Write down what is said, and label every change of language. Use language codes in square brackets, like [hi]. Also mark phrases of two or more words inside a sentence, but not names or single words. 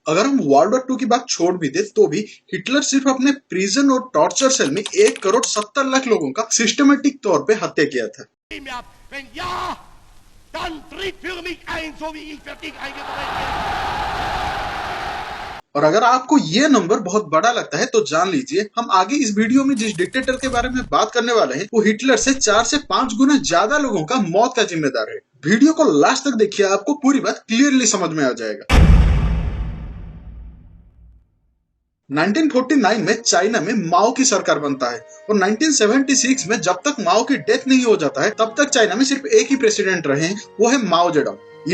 [hi] अगर हम [en] World War [hi] 2 की बात छोड़ भी दे तो भी हिटलर सिर्फ अपने प्रिजन और [en] torture cell [hi] में 1,70,00,000 लोगों का सिस्टमेटिक तौर पे हत्या किया था। [de] Wenn ja, dann tritt für mich ein, so wie ich für dich eingetreten bin. [hi] और अगर आपको ये नंबर बहुत बड़ा लगता है तो जान लीजिए हम आगे इस वीडियो में जिस डिक्टेटर के बारे में बात करने वाले हैं वो हिटलर से 4 से 5 गुना ज्यादा लोगों का मौत का जिम्मेदार है। वीडियो को लास्ट तक देखिए, आपको पूरी बात क्लियरली समझ में आ जाएगा। 1949 में चाइना में माओ की सरकार बनता है और 1976 में जब तक माओ की डेथ नहीं हो जाता है तब तक चाइना में सिर्फ एक ही प्रेसिडेंट रहे हैं, वो है माओ जेडोंग।